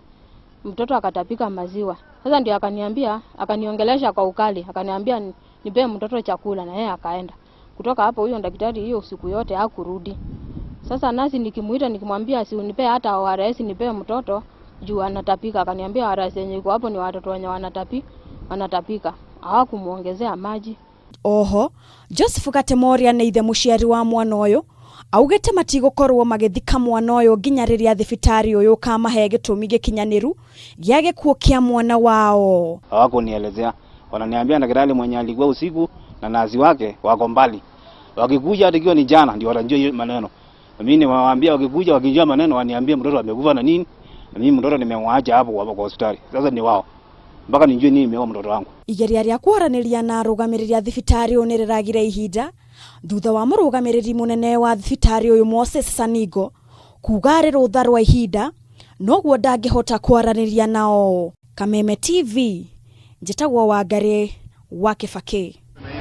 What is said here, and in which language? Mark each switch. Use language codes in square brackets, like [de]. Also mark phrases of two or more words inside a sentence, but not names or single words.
[sw] Mtoto akatapika maziwa. Sasa ndio akaniambia akaniongelesha kwa ukali akaniambia nipe mtoto chakula na yeye akaenda. Kutoka hapo huyo daktari hiyo usiku yote hakurudi. Sasa nasi nikimuita nikimwambia si unipe hata ORS nipe mtoto juu anatapika. Akaniambia ORS yenye iko hapo ni watoto wenye wanatapika. Hawakumuongezea maji. [ki] Oho Joseph Katemoria ni ithe muciari wa mwana uyu augite matigokorwo magithika mwana uyu nginya riria thibitari uyu kamahe gitumi gikinyaniru gia gikuo kia mwana wao. [sw] Hawakunielezea. Wananiambia daktari mwenye alikuwa usiku na nazi wake wako mbali. Wakikuja hata ikiwa ni jana ndio watajua hiyo maneno. Mimi niwaambia wakikuja wakijua maneno waniambie mtoto amekufa na nini. Na mimi mtoto nimemwacha hapo kwa hospitali. Sasa ni wao. Mpaka nijue nini imeua mtoto wangu. [ki] Igeria ria kwaraniria na arugamiriri thibitari oniragire ihinda thutha wa murugamiriri munene wa thibitari uyu Moses Sanigo kuga rutha rwa ihinda noguo ndangihota kwaraniria nao. Kameme TV njitagwo Wangari wa Kibaki.